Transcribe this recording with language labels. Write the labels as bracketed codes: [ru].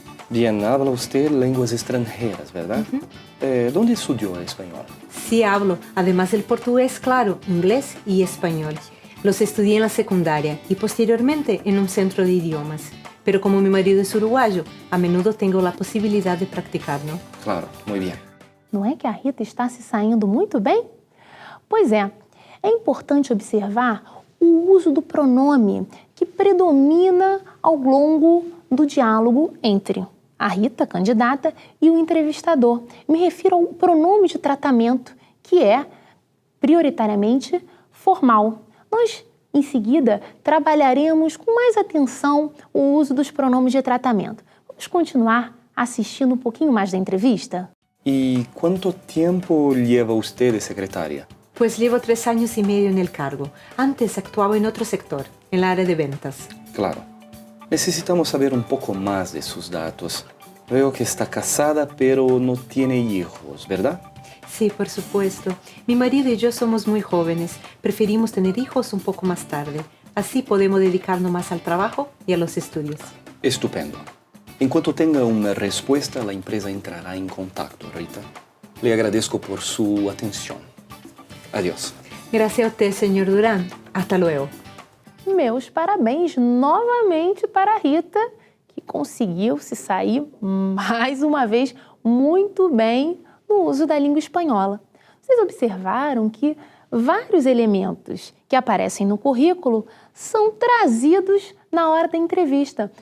[es] Bien, habla usted lenguas extranjeras, ¿verdad? ¿Dónde estudió español? Sí hablo, además del portugués, claro, inglés y español. Los estudié en la secundaria y posteriormente en un centro de idiomas. Pero como mi marido es uruguayo, a menudo tengo la posibilidad de practicar, ¿no? Claro, muy bien. [pt] Não é que a Rita está se saindo muito bem? Pois é importante observar o uso do pronome que predomina ao longo do diálogo entre a Rita, candidata, e o entrevistador. Me refiro ao pronome de tratamento, que é prioritariamente formal. Nós, em seguida, trabalharemos com mais atenção o uso dos pronomes de tratamento. Vamos continuar assistindo um pouquinho mais da entrevista? [es] ¿Y cuánto tiempo lleva usted de secretaria? Pues llevo 3 años y medio en el cargo. Antes actuaba en otro sector, en la área de ventas. Claro. Necesitamos saber un poco más de sus datos. Veo que está casada, pero no tiene hijos, ¿verdad? Sí, por supuesto. Mi marido y yo somos muy jóvenes. Preferimos tener hijos un poco más tarde. Así podemos dedicarnos más al trabajo y a los estudios. Estupendo. En cuanto tenga una respuesta, la empresa entrará en contacto, Rita. Le agradezco por su atención. Adiós. Gracias a usted, señor Durán. Hasta luego. [pt] Meus parabéns novamente para a Rita, que conseguiu se sair mais uma vez muito bem no uso da língua espanhola. Vocês observaram que vários elementos que aparecem no currículo são trazidos na hora da entrevista.